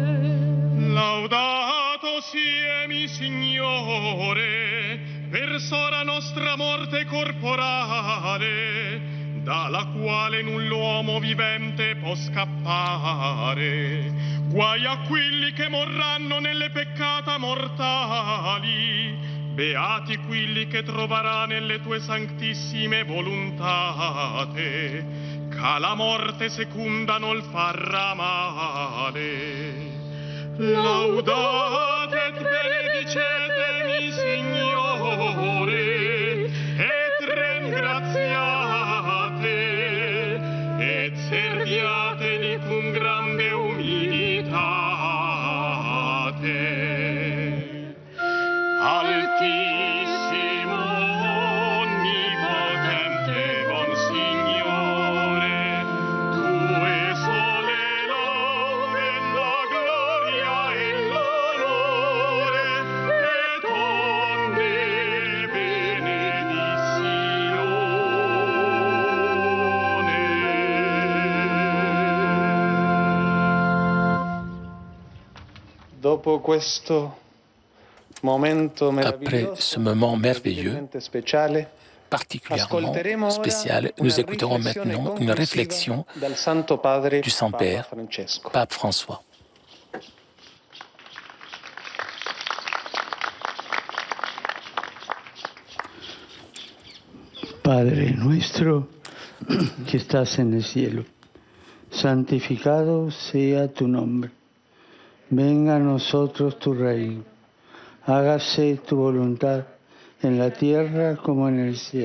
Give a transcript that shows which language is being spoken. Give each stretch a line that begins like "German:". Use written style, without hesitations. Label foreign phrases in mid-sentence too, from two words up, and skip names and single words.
Italian: Laudato sia mi Signore, per sora nostra morte corporale, dalla quale null'uomo vivente può scappare. Guai a quelli che morranno nelle peccata mortali, beati quelli che troverà nelle tue sanctissime voluntate, che la morte secunda non farà male. Laudate et benedicetemi, Signore, et ringraziate, et serviateli con grande umilitate. Altissimo, onnipotente, buon Signore, tue sole laude, la gloria e l'onore, et onne benedizione. Dopo questo momento
French: Après ce moment merveilleux,
Italian: speciale,
French: particulièrement spécial, nous écouterons maintenant une réflexion du Saint-Père, Pape François.
Spanish: Padre nuestro que estás en el cielo, santificado sea tu nombre. Venga a nosotros tu reino. Hágase tu voluntad en la tierra como en el cielo.